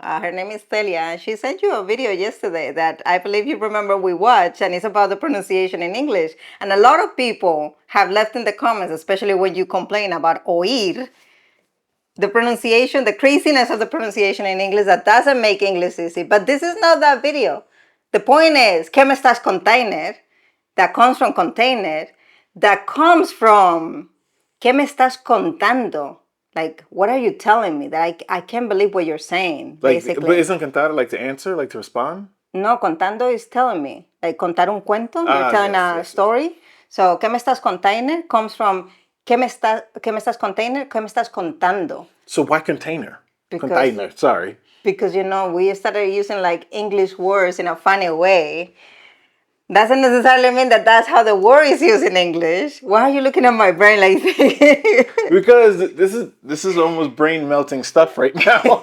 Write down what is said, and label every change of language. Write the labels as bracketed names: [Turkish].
[English] Her name is Celia, and she sent you a video yesterday that I believe you remember we watched, and it's about the pronunciation in English. And a lot of people have left in the comments, especially when you complain about oír, the pronunciation, the craziness of the pronunciation in English that doesn't make English easy. But this is not that video. The point is, [Spanish] ¿qué me estás container? [English] That comes from container. That comes from, [Spanish] ¿qué me estás contando? [English] Like, what are you telling me? That I can't believe what you're saying, Like, basically. but isn't contar like to answer, like to respond? No, contando is telling me. Like, [Spanish] contar un cuento, [English] you're telling a story. So, [Spanish] ¿qué me estás container? [English] Comes from, ¿qué me estás container? [Spanish] ¿Qué me estás contando? [English] So why container? Because- Container, sorry. Because, we started using like English words in a funny way. Doesn't necessarily mean that that's how the word is used in English. Why are you looking at my brain like this? Because this is almost brain melting stuff right now.